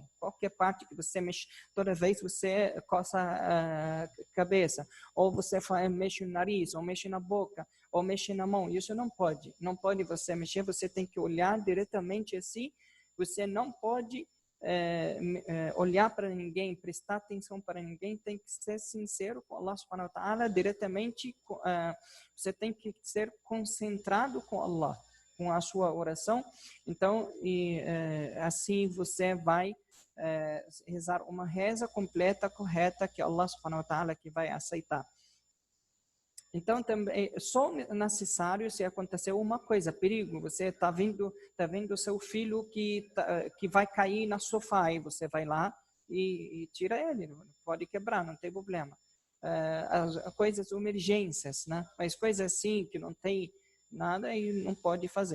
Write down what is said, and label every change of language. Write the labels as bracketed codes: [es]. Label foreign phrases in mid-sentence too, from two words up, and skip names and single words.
[pt] Qualquer parte que você mexe, toda vez você coça a cabeça, ou você mexe no nariz, ou mexe na boca, ou mexe na mão, isso não pode. Não pode você mexer, você tem que olhar diretamente assim, você não pode olhar para ninguém, prestar atenção para ninguém, tem que ser sincero com [ar] الله سبحانه وتعالى, [pt] diretamente, você tem que ser concentrado com Allah, com a sua oração, então, assim você vai rezar uma reza completa, correta, que [ar] الله سبحانه وتعالى [pt] que vai aceitar. Então, também, só necessário se acontecer uma coisa, perigo, você está vendo seu filho que vai cair no sofá, e você vai lá e tira ele, pode quebrar, não tem problema. As coisas, emergências, né? Mas coisas assim, que não tem nada e não pode fazer.